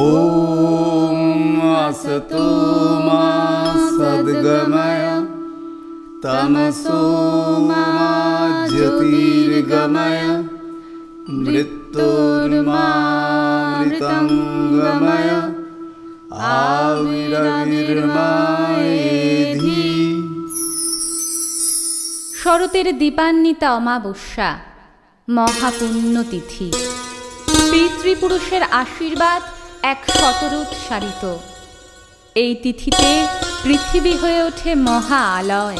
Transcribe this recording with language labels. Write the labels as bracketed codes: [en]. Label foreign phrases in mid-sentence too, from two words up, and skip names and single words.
[sa] असतो मा सद्गमय तमसो मा ज्योतिर्गमय मृत्योर्मामृतं गमय आविरविर्मायेधि। [bn] শরতের দীপান্বিতা অমাবস্যা, মহাপুণ্যতিথি। পিতৃপুরুষের আশীর্বাদ এক শতরোৎসারিত। এই তিথিতে পৃথিবী হয়ে ওঠে মহা আলয়।